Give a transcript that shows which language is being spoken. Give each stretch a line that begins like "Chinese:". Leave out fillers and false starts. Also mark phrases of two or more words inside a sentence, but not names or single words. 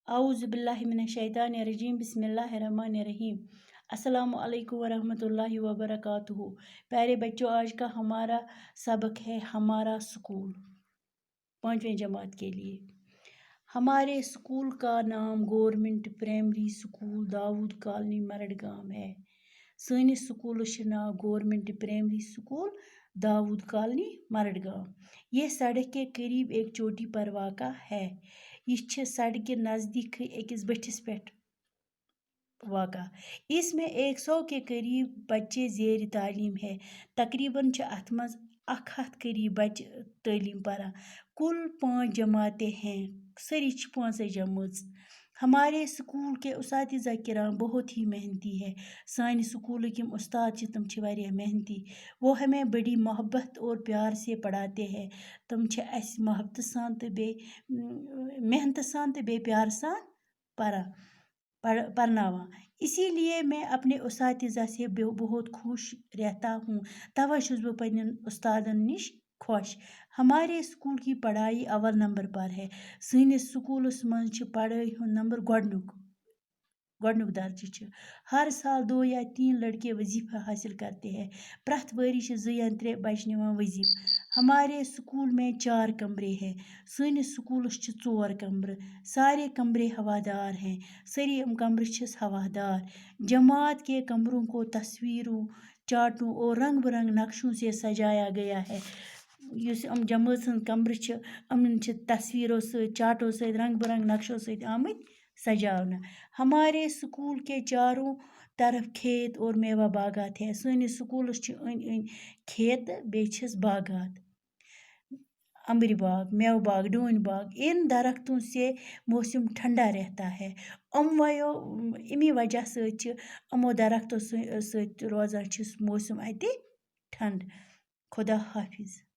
Arabic: اعوذ باللہ من الشیطان الرجیم بسم اللہ الرحمن الرحیم السلام علیکم ورحمۃ اللہ وبرکاتہ۔
Urdu: پیارے بچوں، آج کا ہمارا سبق ہے ہمارا اسکول 5ویں جماعت کے لیے۔ ہمارے اسکول کا نام گورنمنٹ پرائمری اسکول داؤد کالونی مرڈگام ہے۔
Kashmiri: سٲنِس سکولس چھُ ناو گورنمنٹ پرائمری اسکول داؤد کالونی مرڈگام۔
Urdu: یہ سڑک کے قریب ایک چوٹی پر واقع ہے۔
Kashmiri: یہ سڑک کے نزدیک ایکس بٹھس پہ واقع۔
Urdu: اس میں 100 کے قریب بچے زیر تعلیم ہے۔
Kashmiri: تقریباً اتھ مز 100 قریب بچے تعلیم پران۔
Urdu: کل 5 جماعتیں ہیں،
Kashmiri: سری 5 جمٲژ۔
Urdu: ہمارے اسکول کے اساتذہ کرام بہت ہی محنتی ہے۔
Kashmiri: سانہِ سکولٕکۍ یِم استاد چھِ تِم چھِ واریاہ محنتی۔
Urdu: وہ ہمیں بڑی محبت اور پیار سے پڑھاتے ہیں۔
Kashmiri: تم چھِ اَسہِ محبتہٕ سان تہٕ بیٚیہِ محنتہٕ سان تہٕ بیٚیہِ پیارٕ سان پڑھناوان۔
Urdu: اسی لیے میں اپنے اساتذہ سے بہت خوش رہتا ہوں،
Kashmiri: توے چھُس بہٕ پنٛنٮ۪ن استادن نِش خوش۔
Urdu: ہمارے اسکول کی پڑھائی اول نمبر پر ہے۔
Kashmiri: سٲنِس سکولس منٛز چھِ پڑھٲے ہُنٛد نمبر گۄڈنیُک درجہ چھُ۔
Urdu: ہر سال 2 یا 3 لڑکے وظیفہ حاصل کرتے ہیں۔
Kashmiri: پرٛٮ۪تھ ؤری چھِ 2 یا 3 بچہِ نِوان وظیفہ۔
Urdu: ہمارے اسکول میں 4 کمرے ہیں۔
Kashmiri: سٲنِس سکولس چھِ 4 کمرٕ۔
Urdu: سارے کمرے ہوادار ہیں۔
Kashmiri: سٲری کمرے چھِس ہوادار۔
Urdu: جماعت کے کمروں کو تصویروں، چارٹوں اور رنگ برنگ نقشوں سے سجایا گیا ہے۔
Kashmiri: یُس جمٲژ ہٕنٛز کمرٕ چھِ یِمن چھِ تصویرو سۭتۍ، چارٹو سۭتۍ، رنگ برنگ نقشو سۭتۍ آمٕتۍ سجاونہٕ۔
Urdu: ہمارے اسکول کے چاروں طرف کھیت اور میوہ باغات ہیں۔
Kashmiri: سٲنِس سکولس چھِ أنٛدۍ أنٛدۍ کھیت تہٕ بیٚیہِ چھِس باغات، امبری باغ، میوہ باغ، ڈوٗنۍ باغ۔
Urdu: ان درختوں سے موسم ٹھنڈا رہتا ہے۔
Kashmiri: امی وجہ سۭتۍ چھِ یِمو درختو سۭتۍ روزان چھِ موسم اتہِ ٹھنڈٕ۔
Urdu: خدا حافظ۔